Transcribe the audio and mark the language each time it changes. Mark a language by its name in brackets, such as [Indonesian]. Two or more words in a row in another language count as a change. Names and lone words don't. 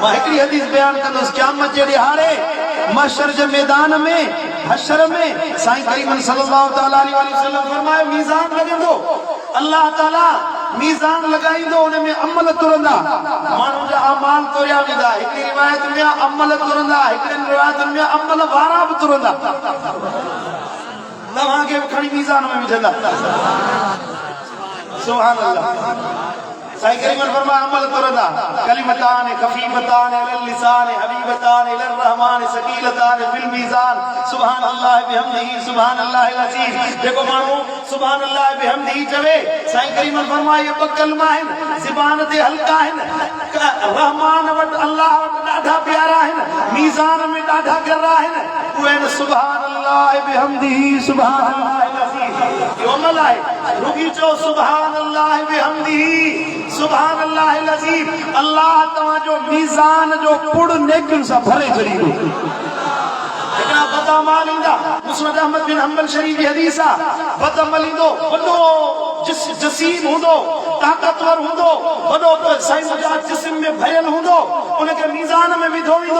[Sindhi] मां हिकिड़ी हदीस बयान कंदुसि। क़यामत जे ॾिहाड़े महशर जे मैदान में हशर में साईं करीम [Arabic] صلى الله تعالى عليه وسلم [Sindhi] फरमायो मीज़ान लॻंदो, अल्लाह ताला मीज़ान लॻाईंदो, उन में अमल तुरंदा, माण्हू जा अमाल तोरिया वेंदा। हिकिड़ी रिवायत में अमल तुरंदा, हिकिड़ी रिवायत में अमल वारा बि तुरंदा। तव्हांखे बि खणी मीज़ान में विझंदा। [Arabic] سبحان الله. [Sindhi] साईं करीम फरमाया अमल तुरंदा, [Arabic] كلمتان خفيفتان على اللسان حبيبتان إلى الرحمن ثقيلتان في الميزان. سبحان الله وبحمده سبحان الله العظيم. [Sindhi] देखो माण्हू [Arabic] سبحان الله وبحمده [Sindhi] चवे, साईं करीम फरमाया ये ॿ कलमा आहिनि, ज़बान ते हल्का आहिनि, रहमान वटि अल्लाह वटि ॾाढा प्यारा आहिनि, मीज़ान में ॾाढा गर्रा आहिनि। उहे आहिनि [Arabic] سبحان الله وبحمده سبحان الله العظيم. [Sindhi] इहो अमल आहे। रुगी चओ [Arabic] سبحان الله وبحمده سبحان الله العظيم. [Sindhi] अल्लाह तव्हांजो मीज़ान जो पुड़ नेकियुनि सां भरे छॾींदो। हिकिड़ा बदअमाल ईंदा, मुस्नद अहमद बिन हंबल शरीफ़ जी हदीस आहे, बदअमल ईंदो, वॾो जसीम हूंदो, ताक़तवर हूंदो, वॾो साईं मुंहिंजा जिस्म में भरियल हूंदो, उनखे मीज़ान में विधो वेंदो।